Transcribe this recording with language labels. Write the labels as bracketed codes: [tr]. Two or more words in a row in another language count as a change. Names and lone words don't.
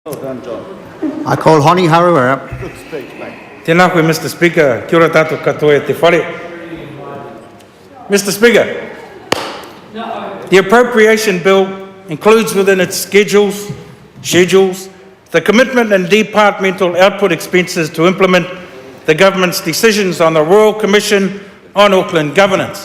[en] Well done, John. I call Honi Harawira. Good speech, mate. [mi] Tēnā koe, [en] Mr. Speaker. [mi] Kia ora tātou katoa te whare. [en] Mr. Speaker, the Appropriation Bill includes within its schedules, the commitment and departmental output expenses to implement the government's decisions on the Royal Commission on Auckland Governance.